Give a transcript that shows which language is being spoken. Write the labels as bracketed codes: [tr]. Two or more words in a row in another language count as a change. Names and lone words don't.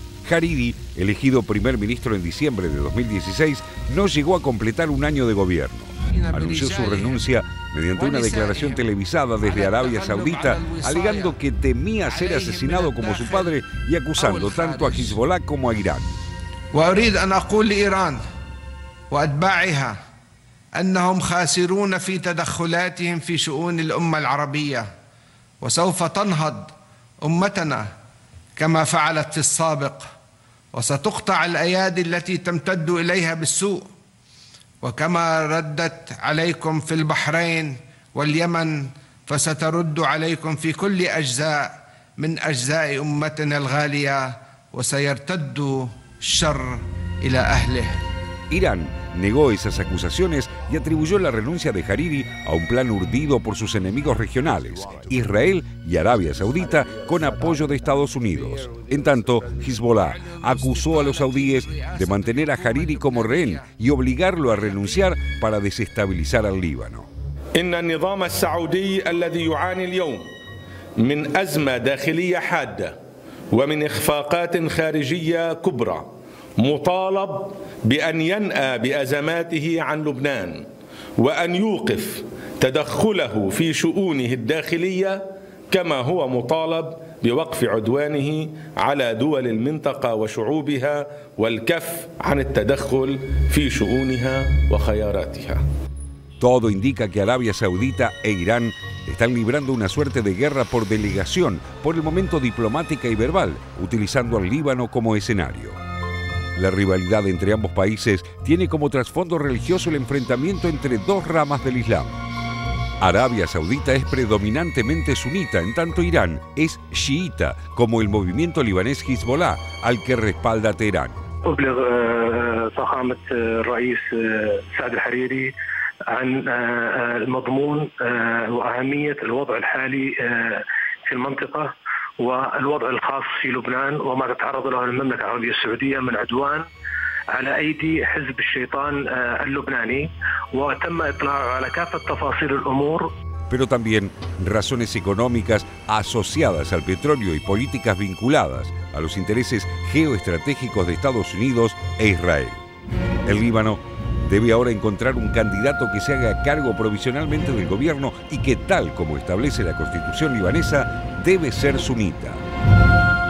[es] Hariri, elegido primer ministro en diciembre de 2016, no llegó a completar un año de gobierno. Anunció su renuncia mediante una declaración televisada desde Arabia Saudita, alegando que temía ser asesinado como su padre y acusando tanto a Hezbollah como a Irán. [ar] أنهم خاسرون في تدخلاتهم في شؤون الأمة العربية وسوف تنهض أمتنا كما فعلت في السابق وستقطع الأيادي التي تمتد إليها بالسوء وكما ردت عليكم في البحرين واليمن فسترد عليكم في كل أجزاء من أجزاء أمتنا الغالية وسيرتد الشر إلى أهله. [es] Irán negó esas acusaciones y atribuyó la renuncia de Hariri a un plan urdido por sus enemigos regionales, Israel y Arabia Saudita, con apoyo de Estados Unidos. En tanto, Hezbollah acusó a los saudíes de mantener a Hariri como rehén y obligarlo a renunciar para desestabilizar al Líbano. [ar] إن النظام السعودي الذي يعاني اليوم من أزمة داخلية حادة ومن إخفاقات خارجية كبرى مطالب بأن ينأى بأزماته عن لبنان وأن يوقف تدخله في شؤونه الداخلية كما هو مطالب بوقف عدوانه على دول المنطقة وشعوبها والكف عن التدخل في شؤونها وخياراتها. [es] Todo indica que Arabia Saudita e Irán están librando una suerte de guerra por delegación, por el momento diplomática y verbal, utilizando al Líbano como escenario. La rivalidad entre ambos países tiene como trasfondo religioso el enfrentamiento entre dos ramas del Islam. Arabia Saudita es predominantemente sunita, en tanto Irán es chiita, como el movimiento libanés Hezbollah, al que respalda Teherán. [ar] عن المضمون وأهمية الوضع الحالي في المنطقة والوضع الخاص في لبنان وما تتعرض له المملكة العربية السعودية من عدوان على أيدي حزب الشيطان اللبناني وتم إطلاع على كافة تفاصيل الأمور. [es] Pero también razones económicas asociadas al petróleo y políticas vinculadas a los intereses geoestratégicos de Estados Unidos e Israel. El Líbano debe ahora encontrar un candidato que se haga cargo provisionalmente del gobierno y que, tal como establece la Constitución libanesa, debe ser sunita.